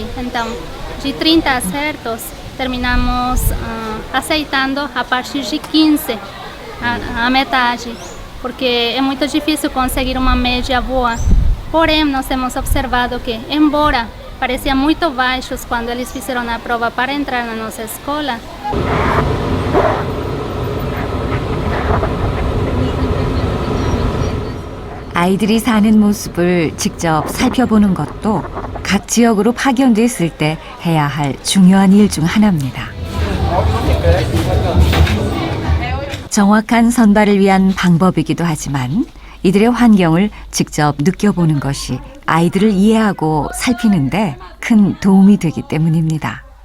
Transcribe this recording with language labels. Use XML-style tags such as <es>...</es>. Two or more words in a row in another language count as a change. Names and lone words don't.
<pt>Então, de 30 acertos, terminamos aceitando a partir de 15, a metade, porque é muito difícil conseguir uma média boa. Porém, nós temos observado que, embora pareciam muito baixos quando eles fizeram a prova para entrar na nossa escola,</pt> <ko>아이들이 사는 모습을 직접 살펴보는 것도 각 지역으로 파견됐을 때 해야 할 중요한 일 중 하나입니다. 정확한 선발을 위한 방법이기도 하지만 이들의 환경을 직접 느껴보는 것이 아이들을 이해하고 살피는데 큰 도움이 되기 때문입니다.</ko>